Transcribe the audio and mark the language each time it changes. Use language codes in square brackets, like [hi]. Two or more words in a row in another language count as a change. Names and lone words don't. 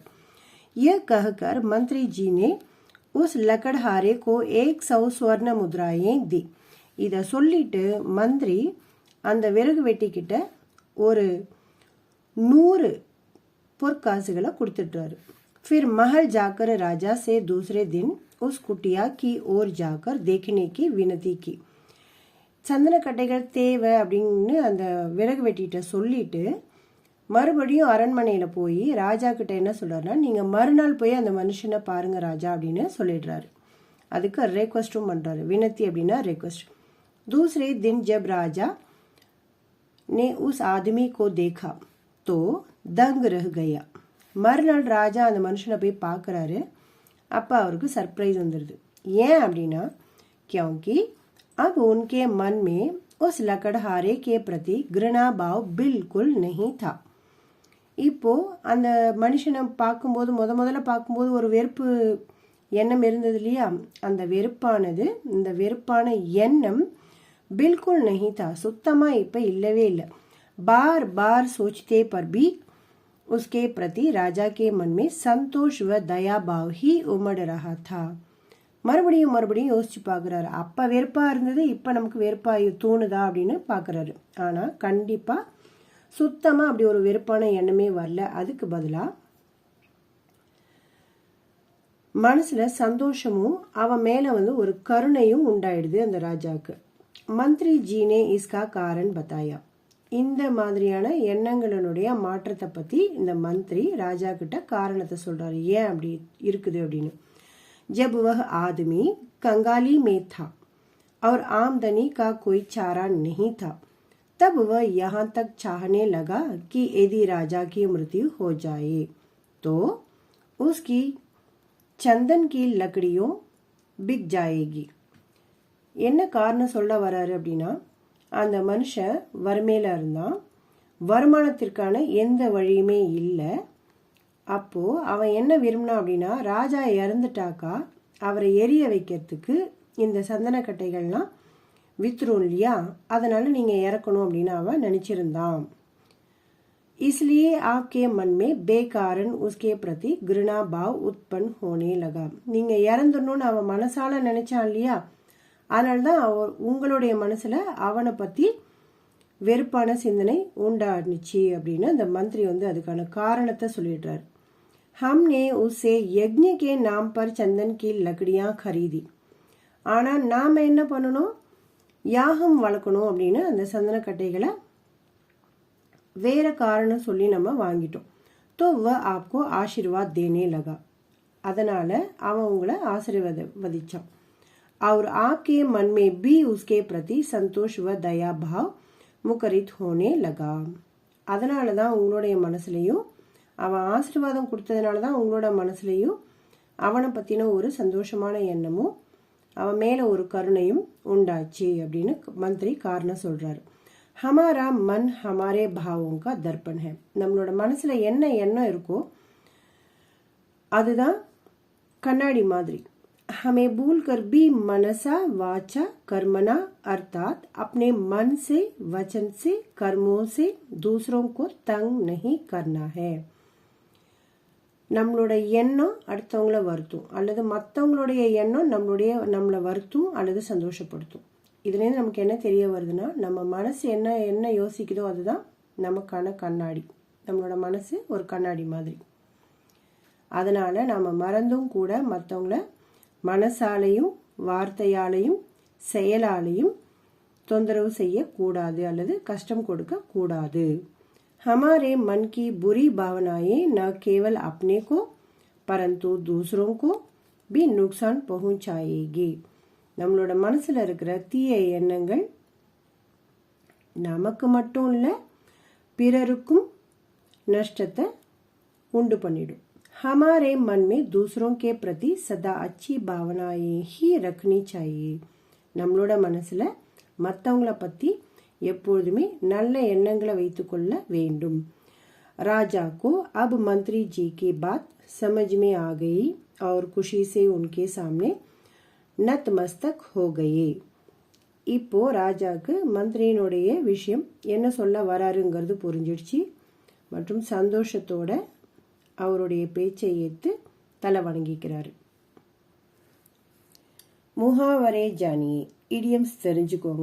[hi] ये कहकर मंत्री जी ने उस लकड़हारे को 100 स्वर्ण मुद्राएं दी. [ta] இதை சொல்லிட்டு மந்திரி அந்த விறகு வெட்டிக்கிட்ட ஒரு 100 பொற்காசுகளை கொடுத்துட்டாரு. [hi] फिर महल जाकर राजा से दूसरे दिन उस कुटिया की ओर जाकर देखने की विनती की. [ta] சந்தனக்கட்டைகள் தேவை அப்படின்னு அந்த விறகு வெட்டிகிட்ட சொல்லிட்டு மறுபடியும் அரண்மனையில் போய் ராஜா கிட்ட என்ன சொல்கிறாருன்னா, நீங்கள் மறுநாள் போய் அந்த மனுஷனை பாருங்கள் ராஜா அப்படின்னு சொல்லிடுறாரு. அதுக்கு ரெக்வஸ்ட்டும் பண்ணுறாரு. வினத்தி அப்படின்னா ரெக்வஸ்ட். [hi] दूसरे दिन जब राजा ने उस आदमी को देखा तो दंग रह गया. [ta] மறுநாள் ராஜா அந்த மனுஷனை போய் பார்க்குறாரு. அப்போ அவருக்கு சர்ப்ரைஸ் வந்துடுது. ஏன் அப்படின்னா, [hi] क्योंकि अब उनके मन में उस लकड़हारे के प्रति घृणा भाव बिल्कुल नहीं था. [ta] இப்போ அந்த மனுஷனை பார்க்கும்போது முதல்ல பார்க்கும்போது ஒரு வெறுப்பு எண்ணம் இருந்தது இல்லையா, அந்த வெறுப்பானது இந்த வெறுப்பான எண்ணம் [hi] बिल्कुल नहीं था, [ta] சுத்தமாக இப்போ இல்லவே இல்லை. [hi] बार बार सोचते पर भी उसके प्रति राजा के मन में संतोष व दया भाव ही उमड़ रहा था. [ta] மறுபடியும் யோசிச்சு பார்க்குறாரு. அப்போ வெறுப்பாக இருந்தது, இப்போ நமக்கு வெறுப்பாக தோணுதா அப்படின்னு பார்க்குறாரு. ஆனால் கண்டிப்பாக சுத்தமாக அப்படி ஒரு வெறுப்பான எண்ணமே வரல. அதுக்கு பதிலாக மனசில் சந்தோஷமும் அவன் மேலே ஒரு கருணையும் உண்டாயிடுது அந்த ராஜாவுக்கு. [hi] मंत्री जी ने इसका कारण बताया. [ta] இந்த மாதிரியான எண்ணங்களினுடைய மாற்றத்தை பற்றி இந்த மந்திரி ராஜா கிட்ட காரணத்தை சொல்கிறாரு, ஏன் அப்படி இருக்குது அப்படின்னு. [hi] जब वह आदमी कंगाली में था और आमदनी का कोई चारा नहीं था, तब वह यहाँ तक चाहने लगा कि यदि राजा की मृत्यु हो जाए तो उसकी चंदन की लकड़ियों बिक जाएगी. [ta] என்ன காரணம் சொல்ல வராரு அப்படின்னா, அந்த மனுஷன் வறுமையில் இருந்தான், வருமானத்திற்கான எந்த வழியுமே இல்லை. அப்போது அவன் என்ன விரும்பினான் அப்படின்னா, ராஜா இறந்துட்டாக்கா அவரை எரிய வைக்கிறதுக்கு இந்த சந்தனக்கட்டைகள்லாம் வித்துரும் இல்லையா, அதனால் நீங்கள் இறக்கணும் அப்படின்னு அவன் நினச்சிருந்தான். [hi] इसलिए आपके मन में बेकारण उसके प्रति घृणा भाव उत्पन्न होने लगा. [ta] நீங்கள் இறந்துடணும்னு அவன் மனசால நினைச்சான் இல்லையா, அதனால தான் உங்களுடைய மனசில் அவனை பற்றி வெறுப்பான சிந்தனை உண்டாடுச்சு அப்படின்னு அந்த மந்திரி அதுக்கான காரணத்தை சொல்லிடுறாரு. [hi] हमने उससे यज्ञ के नाम पर चंदन की लकड़ियां खरीदी. [ta] ஆனால் நாம் என்ன பண்ணணும், யாகம் வளர்க்கணும் அப்படின்னு அந்த சந்தனக்கட்டைகளை வேற காரணம் சொல்லி நம்ம வாங்கிட்டோம். [hi] तो वह आपको आशीर्वाद देने लगा. [ta] அதனால அவன் உங்களை ஆசீர்வதிச்சான். [hi] और आपके मन में भी उसके प्रति संतोष व दया भाव मुखरित होने लगा. [ta] அதனால தான் உங்களுடைய மனசுலையும் அவன் ஆசீர்வாதம் கொடுத்ததுனால தான் உங்களோட மனசுலையும் அவனை பற்றின ஒரு சந்தோஷமான எண்ணமும் அவன் மேலே ஒரு கருணையும் உண்டாச்சு அப்படின்னு மந்திரி காரணம் சொல்கிறாரு. [hi] हमारा मन हमारे भावों का दर्पण है. [ta] நம்மளோட மனசில் என்ன எண்ணம் இருக்கோ அதுதான் கண்ணாடி மாதிரி. [hi] हमें भूल कर भी [sa] मनसा वाचा कर्मणा [hi] अर्थात अपने मन से वचन से कर्मों से दूसरों को तंग नहीं करना है. [ta] நம்மளோட எண்ணம் அடுத்தவங்கள வருத்தும் அல்லது மற்றவங்களுடைய எண்ணம் நம்மளை வருத்தும் அல்லது சந்தோஷப்படுத்தும். இதுலேருந்து நமக்கு என்ன தெரிய வருதுன்னா நம்ம மனசு என்ன யோசிக்குதோ அதுதான் நமக்கான கண்ணாடி. நம்மளோட மனசு ஒரு கண்ணாடி மாதிரி. அதனால நம்ம மறந்தும் கூட மற்றவங்கள மனசாலையும் வார்த்தையாலையும் செயலாலையும் தொந்தரவு செய்யக்கூடாது அல்லது கஷ்டம் கொடுக்க கூடாது. [hi] हमारे मन की बुरी भावनाएं न केवल अपने को परंतु दूसरों को भी नुकसान पहुंचाएगी. [ta] நம்மளோட மனசுல இருக்கிற தீய எண்ணங்கள் நமக்கு மட்டும் இல்ல பிறருக்கும் நஷ்டத்தை உண்டு பண்ணிடும். [hi] हमारे मन में दूसरों के प्रति सदा अच्छी भावनाएं ही रखनी चाहिए. [ta] நம்மளோட மனசுல மற்றவங்கள பத்தி எப்பொழுதுமே நல்ல எண்ணங்களை வைத்துக்கொள்ள வேண்டும். [hi] राजा को अब मंत्री जी की बात समझ में आ गई और खुशी से उनके सामने नतमस्तक हो गए. [ta] இப்போ ராஜாக்கு மந்திரியினுடைய விஷயம் என்ன சொல்ல வராருங்கிறது புரிஞ்சிடுச்சு மற்றும் சந்தோஷத்தோட அவருடைய பேச்சை ஏற்று தலை வணங்கிக்கிறாரு. [hi] मुहावरे जानिए, [ta] இடியம்ஸ் தெரிஞ்சுக்கோங்க.